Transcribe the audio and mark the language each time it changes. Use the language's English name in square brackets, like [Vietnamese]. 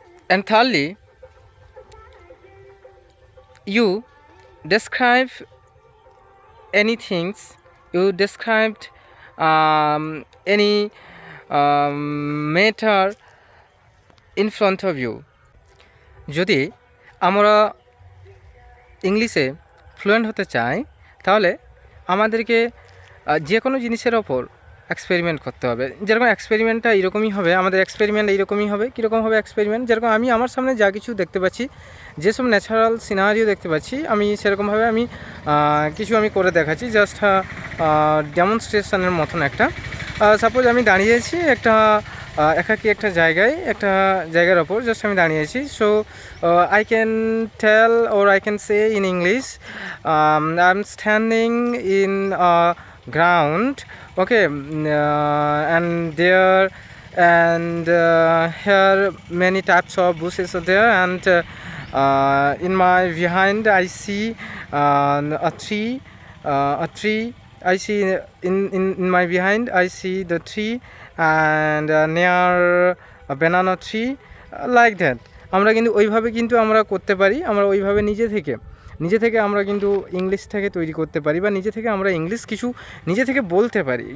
[English] And thirdly, you describe anything, you described any matter in front of you. [Bangla] যদি আমরা ইংলিশে fluent হতে চাই তাহলে আমাদেরকে যে কোনো জিনিসের ওপর এক্সপেরিমেন্ট করতে হবে। যেরকম এক্সপেরিমেন্টটা এরকমই হবে, আমাদের এক্সপেরিমেন্ট এইরকমই হবে। কীরকম হবে এক্সপেরিমেন্ট? যেরকম আমি আমার সামনে যা কিছু দেখতে পাচ্ছি, যেসব ন্যাচারাল সিনারিও দেখতে পাচ্ছি, আমি সেরকমভাবে আমি কিছু করে দেখাচ্ছি, জাস্ট ডেমনস্ট্রেশনের মতন একটা। সাপোজ আমি দাঁড়িয়েছি একাকি একটা জায়গার ওপর জাস্ট আমি দাঁড়িয়েছি। [English] So I can tell or I can say in English, I am standing in ground, okay, and there and here many types of bushes are there, and in my behind I see a tree. I see in my behind I see the tree and near a banana tree, like that. [Bangla] আমরা কিন্তু ওইভাবে আমরা করতে পারি। আমরা ওইভাবে নিজে থেকে আমরা কিন্তু ইংলিশটাকে তৈরি করতে পারি, বা নিজে থেকে আমরা ইংলিশ কিছু নিজে থেকে বলতে পারি।